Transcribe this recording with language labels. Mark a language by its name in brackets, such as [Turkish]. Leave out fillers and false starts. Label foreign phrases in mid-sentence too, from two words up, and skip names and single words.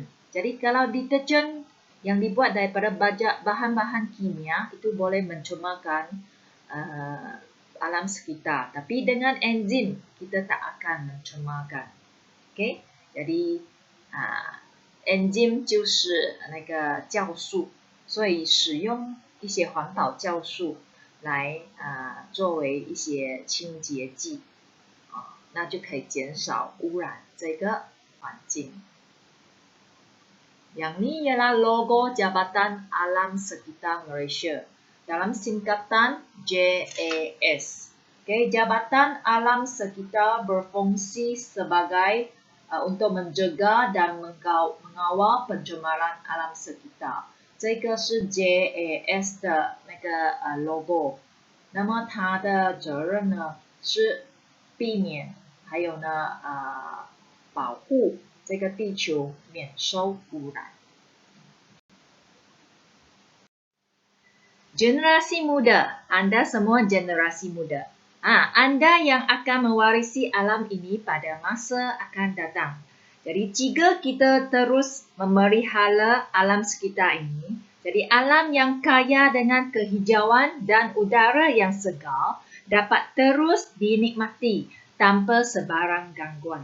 [Malay] Jadi kalau deterjen yang dibuat daripada bahan-bahan kimia itu boleh mencemarkan alam sekitar. Tapi dengan enzim kita tak akan mencemarkan. Okay, jadi enzim [Chinese] 就是那个酵素，所以使用一些环保酵素来作为一些清洁剂，那就可以减少污染这个环境。 [Malay] Yang ni ialah logo Jabatan Alam Sekitar Malaysia dalam singkatan JAS. Okay, Jabatan Alam Sekitar berfungsi sebagai untuk menjaga dan mengawal pencemaran alam sekitar. [Chinese] 这个是 JAS 的那个logo， 那么它的责任呢是避免还有呢保护这个地球免受污染。 [Malay] Generasi muda, anda semua generasi muda. Anda yang akan mewarisi alam ini pada masa akan datang. Jadi jika kita terus memelihara alam sekitar ini, jadi alam yang kaya dengan kehijauan dan udara yang segar dapat terus dinikmati tanpa sebarang gangguan.